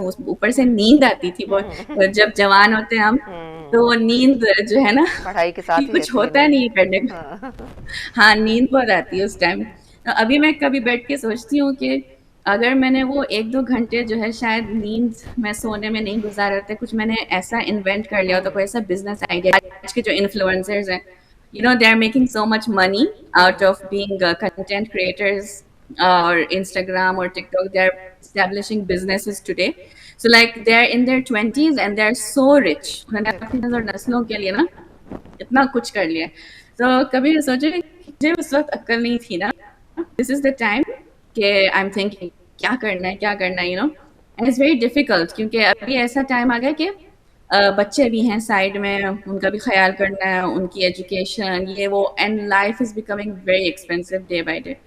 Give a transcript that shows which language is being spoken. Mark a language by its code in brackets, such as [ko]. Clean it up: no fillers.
[ur] اوپر سے نیند آتی تھی بہت, جب جوان ہوتے ہیں ہم تو وہ نیند جو ہے نا پڑھائی کے ساتھ ہی کچھ رہتی ہے ہوتا نیند. نہیں کرنے کا. ہاں نیند بہت آتی ہے اس ٹائم. ابھی میں کبھی بیٹھ کے سوچتی ہوں کہ اگر میں نے وہ 1-2 گھنٹے جو ہے شاید نیند میں سونے میں نہیں گزارے ہوتے, کچھ میں نے ایسا انوینٹ کر لیا ہوتا, کوئی ایسا بزنس آئیڈیا. آج کے جو انفلوئنسرز ہیں [en] they are making so much money out of being content creators or Instagram or TikTok. They are establishing businesses today. So like they are in their 20s and they are so rich. [ur] انہوں نے اپنی نسلوں کے لیے نا اتنا کچھ کر لیا. تو کبھی سوچے مجھے اس وقت عقل نہیں تھی نا, [en] this is the time [ur] کہ [en] I'm thinking [ur] کیا کرنا ہے [en] and it's very difficult [ur] کیونکہ ابھی ایسا ٹائم آ گیا کہ بچے بھی ہیں سائڈ میں, ان کا بھی خیال کرنا ہے, ان کی ایجوکیشن یہ وہ, [en] And life is becoming very expensive day by day.